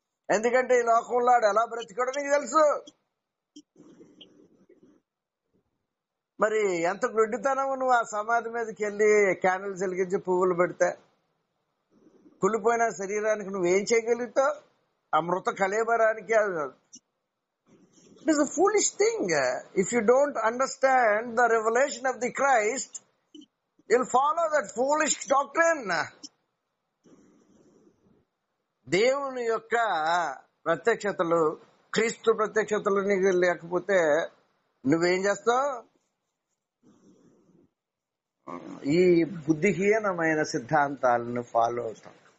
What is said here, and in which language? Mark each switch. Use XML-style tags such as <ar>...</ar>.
<te>ఎందుకంటే ఈ లోకంలో ఆడు ఎలా బ్రతికాడో నీకు తెలుసు. మరి ఎంత గుడ్డితనము నువ్వు ఆ సమాధి మీదకి వెళ్ళి క్యాండిల్స్ వెలిగించి పువ్వులు పెడితే కుళ్ళిపోయిన శరీరానికి నువ్వేం చేయగలుగుతావు? ఆ మృత కళేబరానికి.</te> <en>It is a foolish thing. If you don't understand the revelation of the Christ, you'll follow that foolish doctrine.</en> <te>దేవుని యొక్క ప్రత్యక్షతలు, క్రీస్తు ప్రత్యక్షతలు నీకు లేకపోతే నువ్వేం చేస్తావు? ఈ బుద్ధిహీనమైన సిద్ధాంతాలను ఫాలో అవుతాం.</te>